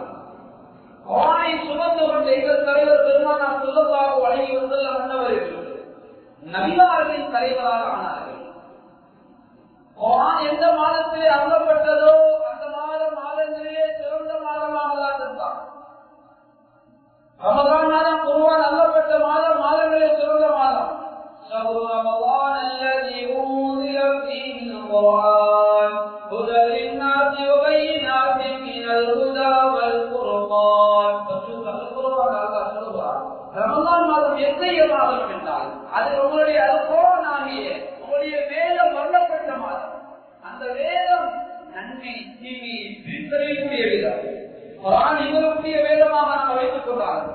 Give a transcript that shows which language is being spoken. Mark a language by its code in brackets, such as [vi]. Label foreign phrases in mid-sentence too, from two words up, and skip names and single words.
[ta] குர்ஆனை சுமந்து கொண்ட எங்கள் தலைவர் பெருமானார் [ar] صلى الله عليه وسلم [ta] என்பவர்கள் நபிமார்களின் தலைவராக ஆனார்கள். குர்ஆன் எந்த மாதத்திலே அருளப்பட்டதோ அந்த மாதங்களிலே சிறந்த மாதமாக அல்லாஹ் தந்தார். ரமலான் மாதம் குர்ஆன் அருளப்பட்ட மாதங்களிலே சிறந்த மாதம். [ar] شهر رمضان الذي أنزل فيه القرآن هدى للناس وبينات من الهدى والفرقان. [ta] ரமலான் மாதம் எத்தகைய மாதம் என்றால் அது உங்களுடைய குர்ஆன் ஆகிய உங்களுடைய வேதம் வழங்கப்பட்ட மாதம். அந்த வேதம் நன்மை தீமையை பிரித்தறியக்கூடிய வேதம். குர்ஆன் எங்களுடைய வேதமாக நாம் வைத்துக் கொண்டார்கள்.